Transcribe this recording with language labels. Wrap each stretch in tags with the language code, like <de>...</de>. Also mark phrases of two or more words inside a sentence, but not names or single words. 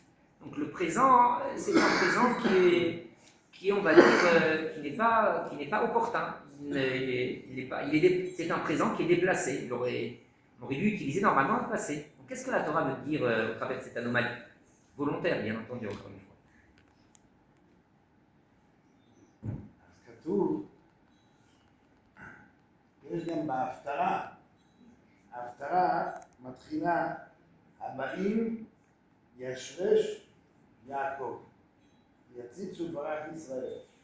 <fr>Donc le présent, c'est un présent qui est, on va dire, qui n'est pas opportun. C'est un présent qui est déplacé. On aurait dû utiliser normalement le passé. Donc, qu'est-ce que la Torah veut dire au travers de cette anomalie? Volontaire, bien entendu, encore une fois.</fr> <he>אז כתוב, יש גם בהפטרה, ההפטרה מתחילה, הבאים ישרש יעקב, יציצו ברך ישראל.</he>